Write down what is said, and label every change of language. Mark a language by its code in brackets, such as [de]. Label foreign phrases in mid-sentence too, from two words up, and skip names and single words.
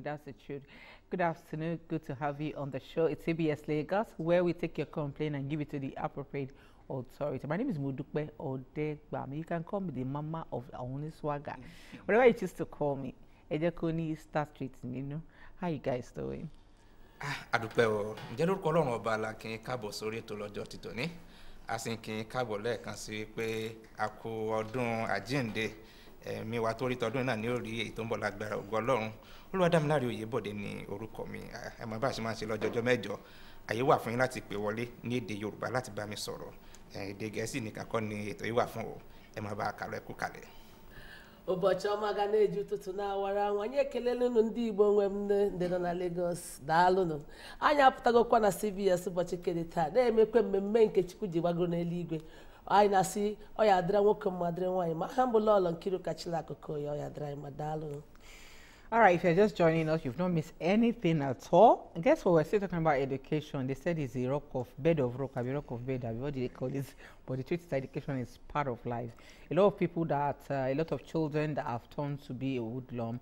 [en] That's the truth. Good afternoon. Good to have you on the show. It's CBS Lagos, where we take your complaint and give it to the appropriate authority. My name is Mudukwe Odegbami. You can call me the mama of Aoni Swagger. Whatever you choose to call me. Ejekoni Star Street, you know. How you guys doing? [yo] Adúpẹ́ o ǹjẹ́ lórúkọ Ọlọ́run ọba la kí n káàbọ̀ sórí ètò lọ́jọ́ títòní a sì kí n káàbọ̀ lẹ́ẹ̀kan sí pé a kú ọdún àjíǹde mi wá torí tọdún náà ní orí èyí tó ń bọ̀ lágbára ògo Ọlọ́run Olúwadámiláre Oyèbọ̀dé ní orúkọ mi ẹ mọ̀ bá ṣe máa ń ṣe lọ́jọ́jọ́ mẹ́jọ àyè wà fún yín láti pè wọlé ní èdè Yorùbá láti bá mi sọ̀rọ̀ èdè Gẹ̀ẹ́sì nìkan kọ́ ni ètò yìí wà fún o ẹ máa bá a kálọ ẹ kú kalẹ̀. [ig] Ụbọchị ọma ga na-eji ụtụtụ na-awara nwa anyị ekelelenu ndị Igbo nwe m ndị nọ na Lagos daalụnụ anyị apụtagokwa na CBS ụbọchị kede taa na-emekwe mmemme nke Chukwu ji gbagoro n'eluigwe anyị na-asị ọ ya dịra nwoke mma dịrị nwaanyị ma ha mbụla ọlọ Nkiru kachila akụkọ ya ọ ya dịra anyị ma daalụnụ. [en] All right, if you're just joining us, you've not missed anything at all. And guess what? We're still talking about education. They said it's a bed of rock, a rock of bed. What do they call this? But the truth is, education is part of life. A lot of people a lot of children that have turned to be a hoodlum.